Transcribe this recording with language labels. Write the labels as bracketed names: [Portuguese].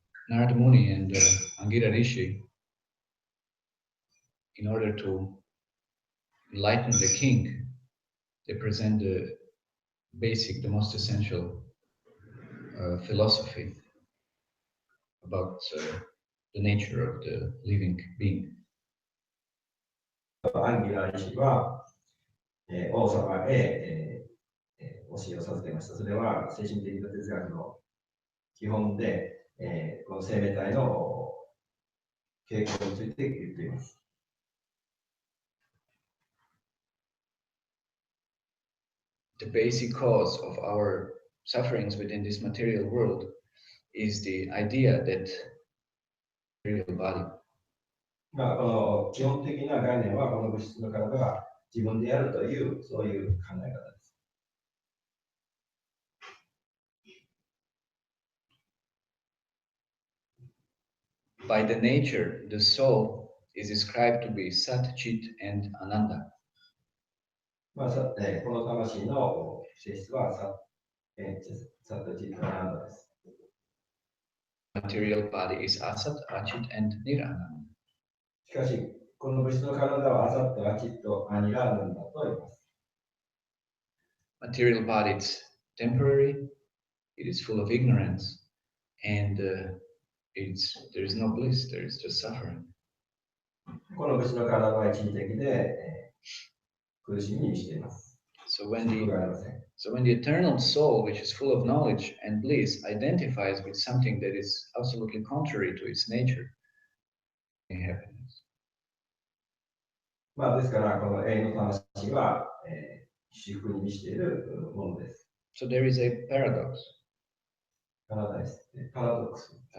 [English] Narada Muni and Angira Rishi, in order to enlighten the king, they present the basic, the most essential philosophy about the nature of the living being. [Japanese] アンギラ医師は、王様へ、教えを授けました。それは精神的な哲学の基本で、この生命体の傾向について言っています。 [English] The basic cause of our sufferings within this material world is the idea that material body. [Japanese] この基本的な概念は、この物質の体が自分であるという、そういう考え方です。 [English] By the nature, the soul is described to be Sat, Chit, and Ananda. [Japanese] この魂の性質はサッタチッタアナンダです。 [English] Material body is Asat, Achit, and Nirananda. [Japanese] しかし、この物質の体はアサット、アチット、アニラーナンダと言います。 [English] Material body is temporary, it is full of ignorance, and there is no bliss, there is just suffering. [Japanese] この物質の体は一時的で、苦しみに満ちています。 [English] So when the eternal soul, which is full of knowledge and bliss, identifies with something that is absolutely contrary to its nature, happiness. [Japanese] ですから、この永遠の魂は、至福に満ちているものです。 [English] So there is a paradox. [Japanese] パラダイス、パラドックス。